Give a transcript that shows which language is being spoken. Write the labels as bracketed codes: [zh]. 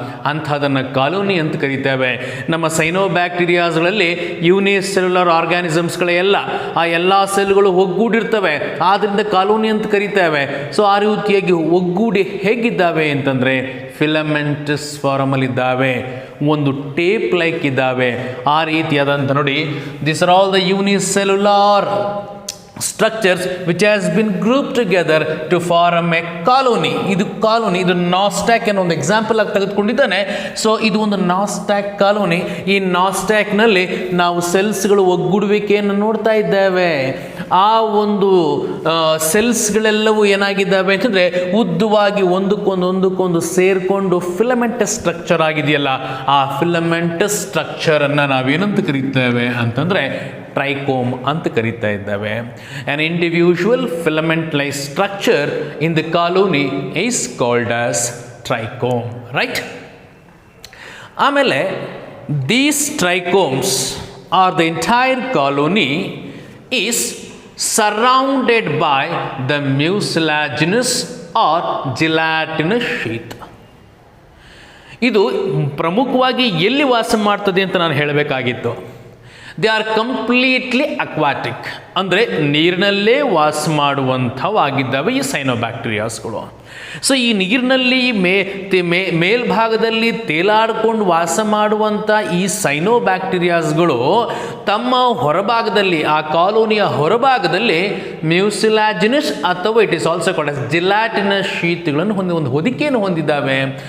[kn] ಅಂಥದನ್ನು colony ಅಂತ ಕರೀತೇವೆ. ನಮ್ಮ ಸೈನೋಬ್ಯಾಕ್ಟೀರಿಯಾಸ್ಗಳಲ್ಲಿ unicellular organisms ಎಲ್ಲ ಆ ಎಲ್ಲ ಸೆಲ್ಗಳು ಒಗ್ಗೂಡಿರ್ತವೆ, ಆದ್ದರಿಂದ ಕಾಲೋನಿ ಅಂತ ಕರೀತೇವೆ. ಸೊ ಆ ರೀತಿಯಾಗಿ ಒಗ್ಗೂಡಿ ಹೇಗಿದ್ದಾವೆ ಅಂತಂದರೆ ಫಿಲಮೆಂಟಸ್ ಫಾರ್ಮಲ್ಲಿದ್ದಾವೆ, ಒಂದು ಟೇಪ್ ಲೈಕ್ ಇದ್ದಾವೆ. ಆ ರೀತಿಯಾದಂಥ ನೋಡಿ, [en] This are all the unicellular structures which has been grouped together to form a colony. [kn] ಇದು ಕಾಲೋನಿ, ಇದು ನಾಸ್ಟ್ಯಾಕ್ ಅನ್ನೋ ಒಂದು ಎಕ್ಸಾಂಪಲ್ ಆಗಿ ತೆಗೆದುಕೊಂಡಿದ್ದಾನೆ. ಸೊ ಇದು ಒಂದು ನಾಸ್ಟ್ಯಾಕ್ ಕಾಲೋನಿ. ಈ ನಾಸ್ಟ್ಯಾಕ್ನಲ್ಲಿ ನಾವು ಸೆಲ್ಸ್ಗಳು ಒಗ್ಗೂಡುವಿಕೆಯನ್ನು ನೋಡ್ತಾ ಇದ್ದೇವೆ. ಆ ಒಂದು ಸೆಲ್ಸ್ಗಳೆಲ್ಲವೂ ಏನಾಗಿದ್ದಾವೆ ಅಂತಂದರೆ ಉದ್ದವಾಗಿ ಒಂದಕ್ಕೊಂದು ಸೇರಿಕೊಂಡು ಫಿಲಮೆಂಟಸ್ ಸ್ಟ್ರಕ್ಚರ್ ಆಗಿದೆಯಲ್ಲ, ಆ ಫಿಲಮೆಂಟಸ್ ಸ್ಟ್ರಕ್ಚರನ್ನು ನಾವೇನಂತ ಕರೀತೇವೆ ಅಂತಂದರೆ ಟ್ರೈಕೋಮ್ ಅಂತ ಕರೀತಾ ಇದ್ದಾವೆ. [en] An individual filament-like structure in the colony is called as trichome, right? [kn] ಆಮೇಲೆ [en] these trichomes or the entire colony is surrounded by the mucilaginous or gelatinous sheath. [kn] ಇದು ಪ್ರಮುಖವಾಗಿ ಎಲ್ಲಿ ವಾಸ ಮಾಡ್ತದೆ ಅಂತ ನಾನು ಹೇಳಬೇಕಾಗಿತ್ತು. [en] they are completely aquatic, [kn] ಅಂದರೆ ನೀರಿನಲ್ಲೇ ವಾಸ ಮಾಡುವಂಥವಾಗಿದ್ದಾವೆ ಈ ಸೈನೋಬ್ಯಾಕ್ಟೀರಿಯಾಸ್ಗಳು. ಸೊ ಈ ನೀರಿನಲ್ಲಿ ಮೇಲ್ಭಾಗದಲ್ಲಿ ತೇಲಾಡಿಕೊಂಡು ವಾಸ ಮಾಡುವಂಥ ಈ ಸೈನೋಬ್ಯಾಕ್ಟೀರಿಯಾಸ್ಗಳು ತಮ್ಮ ಹೊರಭಾಗದಲ್ಲಿ, ಆ ಕಾಲೋನಿಯ ಹೊರಭಾಗದಲ್ಲಿ ಮ್ಯೂಸಿಲಾಜಿನಸ್ ಅಥವಾ [en] it is also called as [kn] ಜಿಲಾಟಿನಸ್ ಶೀತ್ಗಳನ್ನು ಒಂದು ಹೊದಿಕೆಯನ್ನು ಹೊಂದಿದ್ದಾವೆ.